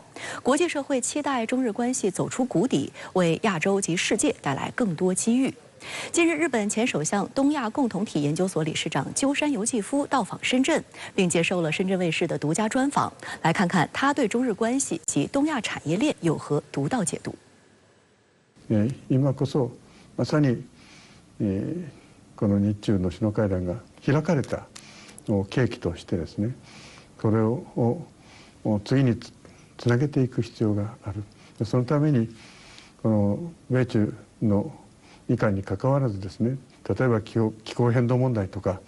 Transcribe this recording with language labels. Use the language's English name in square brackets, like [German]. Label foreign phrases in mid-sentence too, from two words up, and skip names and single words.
[Chinese] 国际社会期待中日关系走出谷底，为亚洲及世界带来更多机遇。近日，日本前首相、东亚共同体研究所理事长鸠山由纪夫到访深圳，并接受了深圳卫视的独家专访。来看看他对中日关系及东亚产业链有何独到解读。 [Japanese] 今こそまさにこの日中の首脳会談が開かれた契機としてですね、これを次につなげていく必要がある。そのためにこの米中の以下にかかわらずですね、例えば気候変動問題とか、